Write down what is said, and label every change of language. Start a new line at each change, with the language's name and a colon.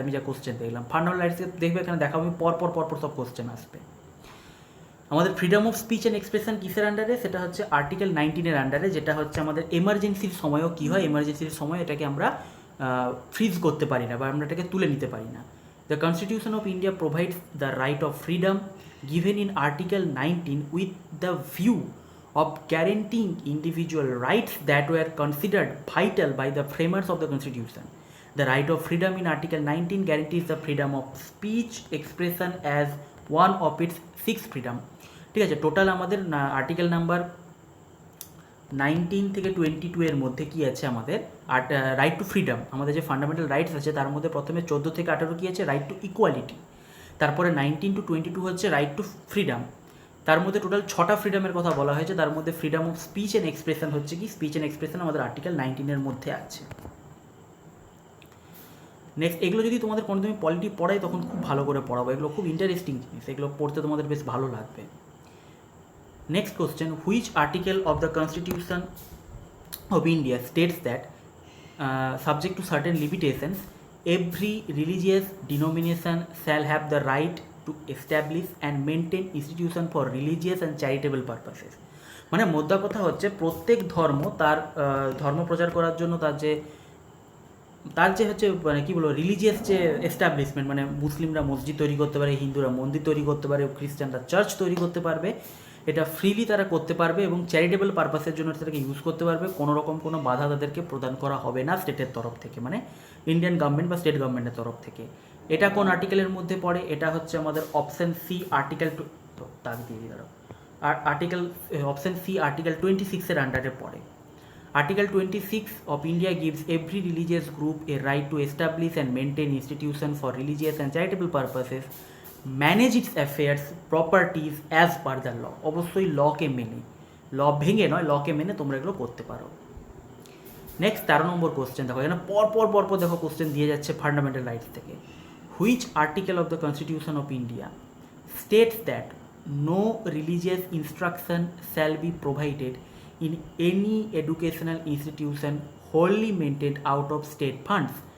Bangla: আমি যা কোশ্চেন দেখলাম ফান্ডামেন্টাল রাইটস দেখবে, এখানে দেখাবো আমি পর সব কোশ্চেন আসবে। আমাদের freedom of speech and expression কিসের আন্ডারে? সেটা হচ্ছে আর্টিকেল 19-এর আন্ডারে, যেটা হচ্ছে আমাদের এমার্জেন্সির সময়ও কী হয়, এমার্জেন্সির সময় এটাকে আমরা ফ্রিজ করতে পারি না বা আমরা এটাকে তুলে নিতে পারি না।
English: The constitution of India provides the right of freedom given in Article 19 with the view of guaranteeing individual rights that were considered vital by the framers of the Constitution. The right of freedom in Article 19 guarantees the freedom of speech expression as one of its 6 freedom.
Bangla: ঠিক আছে, total আমাদের article number 19 থেকে 22 এর মধ্যে কি আছে আমাদের right two freedom, আমাদের যে ফান্ডামেন্টাল রাইটস আছে তার মধ্যে প্রথমে 14 থেকে 18 কি আছে, রাইট টু ইকুয়ালিটি। তারপরে 19 to 22 হচ্ছে রাইট টু ফ্রিডম। তার মধ্যে টোটাল 6টা ফ্রিডমের কথা বলা হয়েছে, তার মধ্যে freedom of speech and expression হচ্ছে কি, স্পিচ অ্যান্ড এক্সপ্রেশন আমাদের আর্টিকেল 19-এর মধ্যে আছে। নেক্সট, এগুলো যদি তোমাদের কোনো তুমি পলিটি পড়াই তখন খুব ভালো করে পড়াবো, এগুলো খুব ইন্টারেস্টিং জিনিস, এগুলো পড়তে তোমাদের বেশ ভালো লাগবে।
English: Next question, which article of the constitution of India states that subject to certain limitations every religious denomination shall have the right to establish and maintain institution for religious and charitable purposes?
Bangla: মানে মোদ্দা কথা হচ্ছে প্রত্যেক ধর্ম তার ধর্ম প্রচার করার জন্য তার যে হচ্ছে মানে কী বলবো, রিলিজিয়াস যে এস্টাবলিশমেন্ট, মানে মুসলিমরা মসজিদ তৈরি করতে পারে, হিন্দুরা মন্দির তৈরি করতে পারে, খ্রিস্টানরা চার্চ তৈরি করতে পারবে, এটা ফ্রিলি তারা করতে পারবে এবং চ্যারিটেবল পারপাসের জন্য তাদেরকে ইউজ করতে পারবে। কোনো রকম কোনো বাধা তাদেরকে প্রদান করা হবে না স্টেটের তরফ থেকে, মানে ইন্ডিয়ান গভর্নমেন্ট বা স্টেট গভর্নমেন্টের তরফ থেকে। এটা কোন আর্টিকেলের মধ্যে পড়ে? এটা হচ্ছে আমাদের অপশান সি, আর্টিকেল তাক দিয়ে দাঁড়াও, আর আর্টিকেল অপশান সি আর্টিকেল 26-এর আন্ডারে পড়ে।
English: Article 26 of India gives every religious group a right to establish and maintain institutions for religious and charitable purposes, manage its affairs, properties as per the law.
Bangla: অবশ্যই লকে মেনে, ল ভেঙে নয়, লকে মেনে তোমরা এগুলো করতে পারো। নেক্সট 13 নম্বর কোশ্চেন দেখো, এখানে পরপর দেখো কোশ্চেন দিয়ে যাচ্ছে ফান্ডামেন্টাল রাইটস থেকে।
English: Which article of the constitution of India states that no religious instruction shall be provided in any educational institution wholly maintained out of state funds?